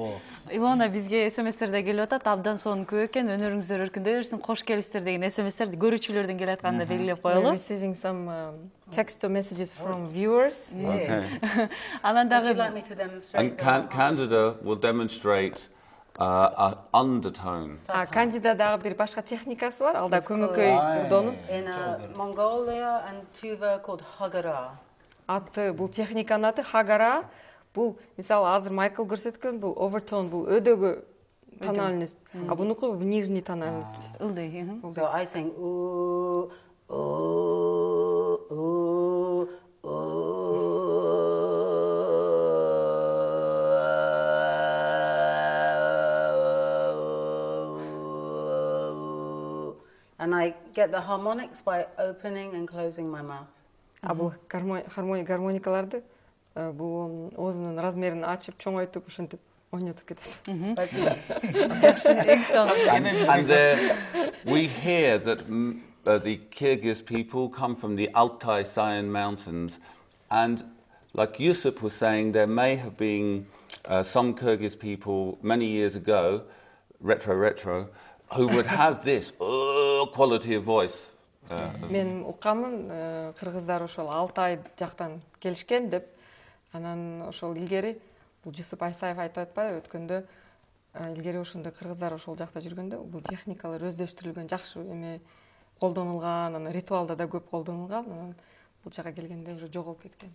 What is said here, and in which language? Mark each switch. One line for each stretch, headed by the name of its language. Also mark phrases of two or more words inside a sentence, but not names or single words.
Kyrgyz: Илона бизге СМСтерде келип атат, абдан сонун көп экен, өнөрүңүздөр өркүндөй берсин, кош келипсиздер деген СМСтерди көрүүчүлөрдөн келип атканын белгилеп коелу.
English: Receiving some text messages from viewers.
Kyrgyz: Анан
English: Would you
Kyrgyz: дагы
English: like me to demonstrate? And Candida will demonstrate an undertone.
Kyrgyz: Кандида дагы бир башка техникасы бар, ал да көмөкөй ырдоонун.
English: In Mongolia and Tuva called Hagara.
Kyrgyz: Аты бул техниканын аты Хагара. Бул мисалы азыр Майкл көрсөткөн бул овертон, бул өдөгө тональность, а бунуку
Russian: нижний тональность.
Kyrgyz: ылдый.
English: So I sing ooh, ooh, ooh, ooh. And I get the harmonics by opening and closing my mouth.
Kyrgyz: А бул гармоникаларды бул оозунун размерин ачып, чоңойтуп, ушинтип ойнотуп кетет.
English: But And we hear that the Kyrgyz people come from the Altai Sayan Mountains, and like Yusuf was saying, there may have been some Kyrgyz people many years ago, retro, who would have this quality of voice.
Kyrgyz: Мен уккамын, кыргыздар ошол Алтай жактан келишкен деп, анан ошол илгери бул Жусуп Айсаев айтып атпайбы, өткөндө илгери ошондой кыргыздар ошол жакта жүргөндө бул техникалар өздөштүрүлгөн, жакшы эме колдонулган, анан ритуалда да көп колдонулган, анан бул жака келгенде уже жоголуп кеткен.